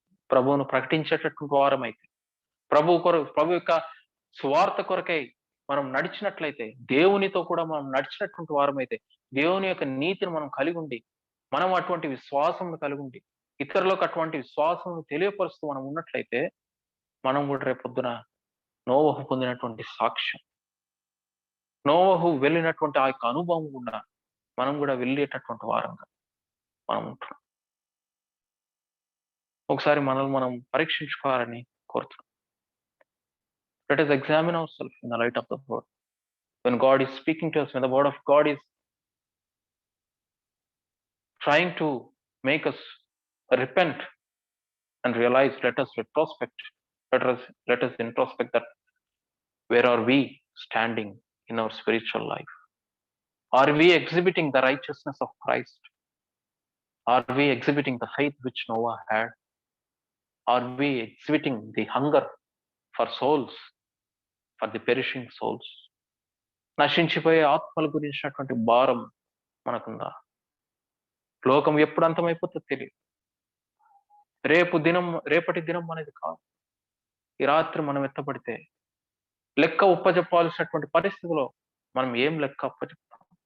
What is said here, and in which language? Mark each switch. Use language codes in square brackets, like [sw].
[te] ప్రభువును ప్రకటించేటటువంటి వారమైతే, ప్రభు యొక్క సువార్త కొరకై మనం నడిచినట్లయితే, దేవునితో కూడా మనం నడిచినటువంటి వారమైతే, దేవుని యొక్క నీతిని మనం కలిగి ఉండి, మనం అటువంటి విశ్వాసం కలిగి ఉండి, ఇతరులకు అటువంటి విశ్వాసం తెలియపరుస్తూ మనం ఉన్నట్లయితే, మనం కూడా రేపొద్దున నోవహు పొందినటువంటి సాక్ష్యం, నోవహు వెళ్ళినటువంటి ఆ యొక్క అనుభవం కూడా మనం కూడా వెళ్ళేటటువంటి వారంగా మనం ఉంటున్నాం. ఒకసారి మనల్ని మనం పరీక్షించుకోవాలని కోరుతున్నాం. [en] Let us examine ourselves in the light of the word. When God is speaking to us, when the word of God is trying to make us repent and realize, let us retrospect, let us introspect that where are we standing in our spiritual life? Are we exhibiting the righteousness of Christ? Are we exhibiting the faith which Noah had? Are we exhibiting the hunger for souls, for the perishing souls? [te] నశించిపోయే ఆత్మల గురించినటువంటి భారం మనకుందా? లోకం ఎప్పుడు అంతమైపోతుందో తెలియదు. రేపటి దినం అనేది కాదు. ఈ రాత్రి మనం ఎత్తపడితే లెక్క ఒప్పజెప్పాల్సినటువంటి పరిస్థితిలో మనం ఏం లెక్క ఒప్పజెప్తాం?